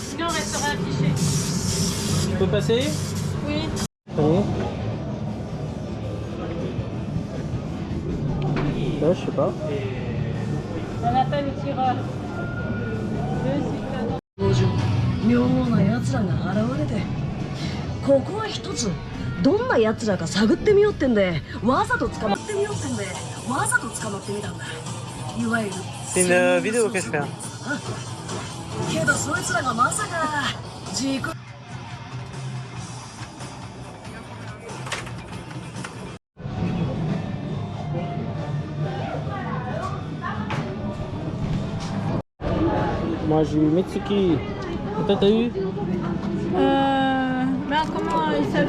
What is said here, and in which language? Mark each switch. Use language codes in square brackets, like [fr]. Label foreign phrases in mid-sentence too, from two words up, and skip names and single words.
[fr] Sinon, on resterait affiché. Tu peux passer? Oui. Allez. Là, je sais pas. On appelle le tireur. Deux, c'est pas [ja] 妙な奴らが現れて、ここは一つどんな奴らか探ってみようってんでわざと捕まってみようってんでわざと捕まってみたんだ。いわゆる [fr] C'est une vidéo que je fais. [ja] けどそいつらがまさか事故 [fr] Moi j'ai eu Mitsuki. Et toi t'as eu? Merde, comment il s'appelle?